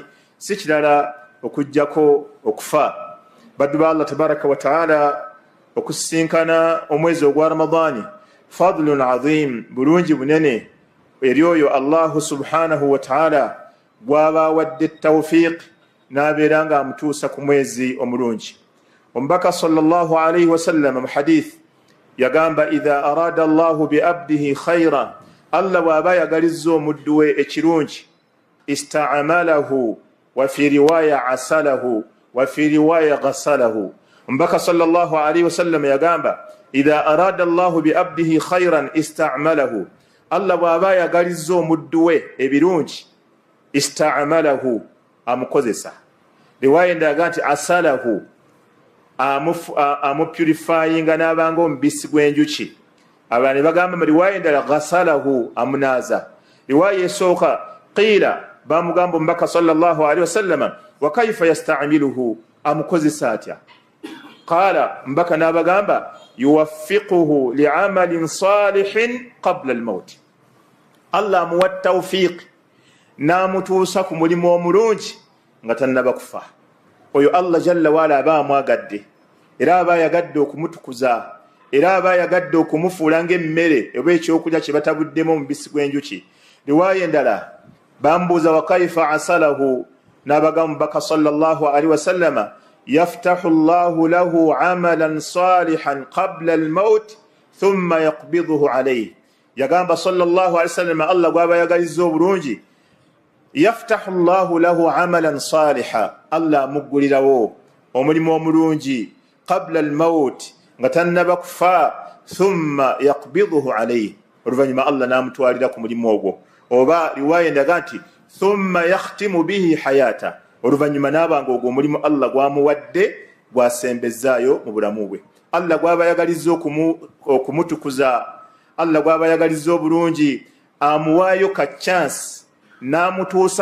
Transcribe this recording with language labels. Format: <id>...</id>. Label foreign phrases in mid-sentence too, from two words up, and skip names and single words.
<lg>si kirala okujjako okufa. baddu ba</lg> <ar>الله تبارك وتعالى,</ar> <lg>okusinkana omwezi ogwa Ramadani</lg> <ar>فضل عظيم,</ar> <lg>bulungi bunene eri oyo</lg> <ar>الله سبحانه وتعالى</ar> <lg>gwaba awadde tawfiq n'abeera nga amutuusa ku mwezi omulungi. omubaka</lg> <ar>صلى الله عليه وسلم</ar> <lg>mu hadith yagamba,</lg> <ar>إذا أراد الله بعبده خيرا,</ar> <lg>Allah bw'aba yagalizza omuddu we ekirungi, ista'amalahu,</lg> <ar>وفي رواية عسله، وفي رواية غسله.</ar> <lg>omubaka</lg> <ar>صلى الله عليه وسلم</ar> <lg>yagamba,</lg> <ar>إذا أراد الله بعبده خيرا استعمله,</ar> <lg>Allah bw'aba yagalizza omuddu we ebirungi, ista'amalahu, amukozesa. riwaya ndaga nti asalahu, amupurifyinga n'abanga omubisi gw'enjuki. abana bagamba mu riwaya endala ghasalahu, amunaaza. riwaya esooka qiila, bamugamba omubaka</lg> <ar>صلى الله عليه وسلم, وكيف يستعمله,</ar> <lg>amukozesa atya? qaala, mbaka n'abagamba,</lg> <ar>يوفقه لعمل صالح قبل الموت,</ar> <lg>Allah amuwa tawfiq n'amutuusa ku mulimu omulungi nga tannaba kufa. oyo Allah jalla waala aba amwagadde era aba ayagadde okumutukuza, era aba ayagadde okumufuula ng'emmere oba ekyokulya kye batabuddemu omubisi gw'enjuki. riwaya endala bambuuza</lg> <ar>وكيف عسله,</ar> <lg>n'abagamba omubaka</lg> <ar>صلى الله عليه وسلم, يفتح الله له عملا صالحا قبل الموت ثم يقبضه عليه.</ar> <lg>yagamba</lg> <ar>صلى الله عليه وسلم,</ar> <lg>Allah gwaba yagalizza obulungi,</lg> <ar>يفتح الله له عملا صالحا, Allah</ar> <lg>muggulirawo omulimu omulungi</lg> <ar>قبل الموت,</ar> <lg>nga tannaba kufa,</lg> <ar>ثم يقبضه عليه</ar> <lg>oluvanyuma Allah namutwalira ku mulimu ogwo oba riwaya ndaga nti</lg> <ar>ثم يختم به حياته</ar> <lg>oluvanyuma nabanga ogwo omulimu Allah gwamuwadde gwasembezaayo mu bulamu bwe Allah gwabayagaliza okumutukuza Allah gwabayagaliza obulungi amuwaayo ka chance namutuusa</lg>